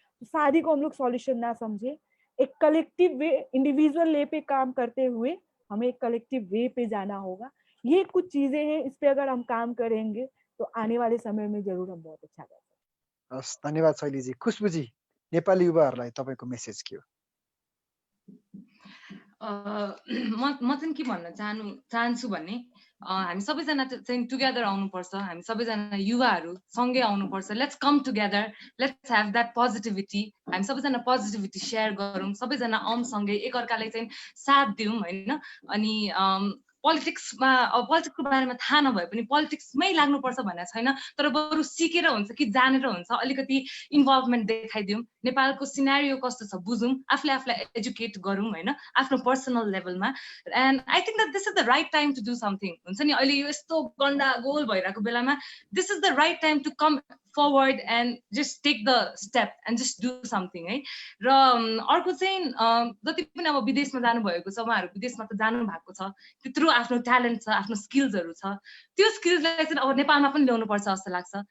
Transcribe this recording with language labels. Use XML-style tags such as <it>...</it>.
<hi>तो शादी को हम लोग सॉल्यूशन ना समझे, एक कलेक्टिव वे, इंडिविजुअल ले पे काम करते हुए हमें एक कलेक्टिव वे पे जाना होगा। ये कुछ चीजें हैं, इस पे अगर हम काम करेंगे तो आने वाले समय में जरूर हम बहुत अच्छा कर सकते हैं।</hi> <ne>धन्यवाद शैलीजी। खुशबुजी, नेपाली युवाहरूलाई तपाईँको मेसेज के हो? म चाहिँ के भन्न चाहन्छु भने हामी सबैजना चाहिँ टुगेदर आउनुपर्छ। हामी सबैजना युवाहरू सँगै आउनुपर्छ।</ne> <en>Let's come together, let's have that positivity.</en> <ne>हामी सबैजना पोजिटिभिटी सेयर गरौँ, सबैजना आउँ सँगै, एकअर्कालाई चाहिँ साथ दिउँ होइन। अनि पोलिटिक्समा पोलिटिक्सको बारेमा थाहा नभए पनि पोलिटिक्समै लाग्नुपर्छ भनेको छैन, तर बरु सिकेर हुन्छ कि जानेर हुन्छ अलिकति इन्भल्भमेन्ट देखाइदिउँ, नेपालको सिनारियो कस्तो छ बुझौँ, आफूलाई एजुकेट गरौँ होइन आफ्नो पर्सनल लेभलमा।</ne> <en>And I think that this is the right time to do something.</en> <ne>हुन्छ नि अहिले यो यस्तो गन्डागोल भइरहेको बेलामा</ne> <en>this is the right time to come forward and just take the step and just do something</en> <ne>है। र अर्को चाहिँ जति पनि अब विदेशमा जानुभएको छ उहाँहरू विदेशमा त जानु भएको छ, त्यत्रो आफ्नो ट्यालेन्ट छ, आफ्नो स्किल्सहरू छ, त्यो स्किल्सलाई चाहिँ अब नेपालमा पनि ल्याउनु पर्छ जस्तो लाग्छ।</ne>